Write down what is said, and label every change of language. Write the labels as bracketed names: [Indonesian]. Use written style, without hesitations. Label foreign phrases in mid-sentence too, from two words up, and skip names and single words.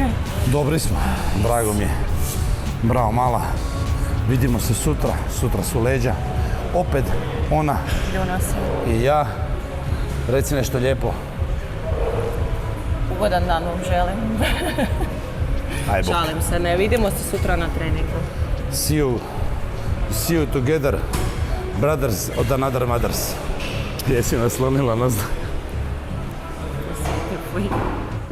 [Croatian] Dobri smo, drago mi je. Bravo, mala. Vidimo se sutra, sutra su leđa. Opet ona Ljuno se. i ja. Reci nešto lijepo. Ugodan dan vam želim. Aj bok. Šalim se, ne vidimo se sutra na treningu. [English] See you together, brothers od another mothers. [Croatian] Jesi naslonila nas? Fuj.